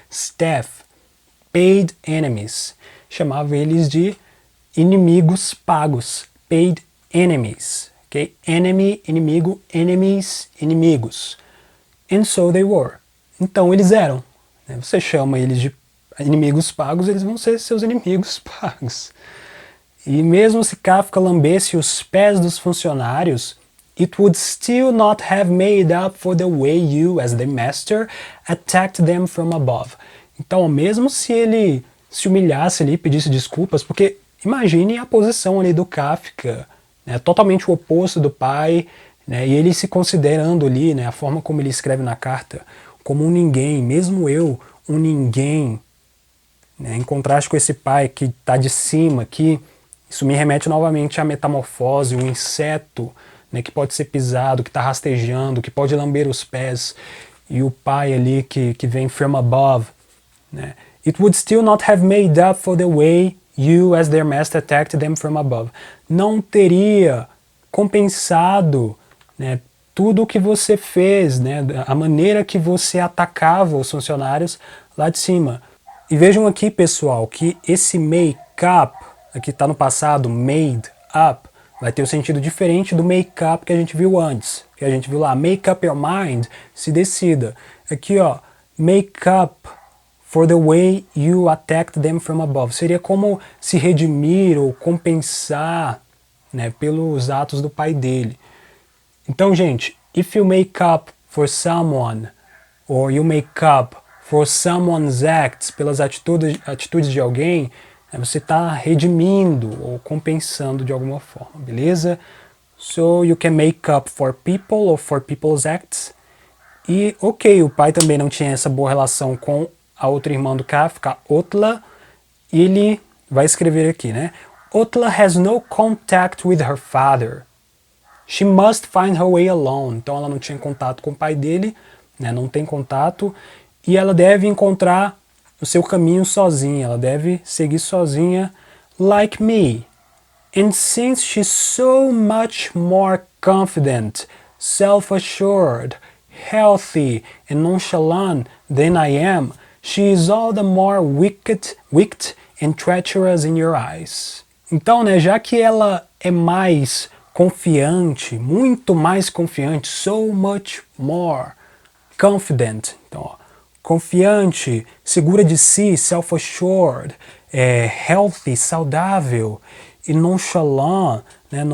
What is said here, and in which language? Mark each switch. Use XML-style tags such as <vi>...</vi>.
<en>Staff, paid enemies.</en> <pt>Chamava eles de inimigos pagos.</pt> <en>Paid enemies, ok? Enemy, inimigo, enemies, inimigos. And so they were.</en> <pt>Então eles eram. Você chama eles de inimigos pagos, eles vão ser seus inimigos pagos. E mesmo se Kafka lambesse os pés dos funcionários,</pt> <en>it would still not have made up for the way you, as the master, attacked them from above.</en> <pt>Então, mesmo se ele se humilhasse ali, pedisse desculpas, porque imagine a posição ali do Kafka, totalmente o oposto do pai, e ele se considerando ali, a forma como ele escreve na carta, como um ninguém, mesmo eu, um ninguém, em contraste com esse pai que está de cima aqui. Isso me remete novamente à metamorfose, um inseto que pode ser pisado, que está rastejando, que pode lamber os pés, e o pai ali que vem</pt> <en>from above,</en> <pt>né?</pt> <en>It would still not have made up for the way you, as their master, attacked them from above.</en> <pt>Não teria compensado, né, tudo o que você fez, né, a maneira que você atacava os funcionários lá de cima. E vejam aqui, pessoal, que esse make up, aqui está no passado, made up, vai ter um sentido diferente do make up que a gente viu antes. Que a gente viu lá,</pt> <en>make up your mind,</en> <pt>se decida.</pt> <en>Aqui, ó, make up for the way you attacked them from above.</en> <pt>Seria como se redimir ou compensar, né, pelos atos do pai dele. Então, gente,</pt> <en>if you make up for someone, or you make up for someone's acts,</en> <pt>pelas atitudes de alguém, né, você está redimindo ou compensando de alguma forma, beleza?</pt> <en>So you can make up for people or for people's acts.</en> <pt>E, ok, o pai também não tinha essa boa relação com a outra irmã do Kafka, Otla, e ele vai escrever aqui, né?</pt> <en>Otla has no contact with her father. She must find her way alone.</en> <pt>Então ela não tinha contato com o pai dele, né? Não tem contato, e ela deve encontrar o seu caminho sozinha, ela deve seguir sozinha,</pt> <en>like me. And since she's so much more confident, self-assured, healthy and nonchalant than I am, she is all the more wicked and treacherous in your eyes.</en> <pt>Então, né, já que ela é mais confiante, muito mais confiante,</pt> <en>so much more confident,</en> <pt>então, ó, confiante, segura de si, self-assured, healthy, saudável, e nonchalant, né?</pt>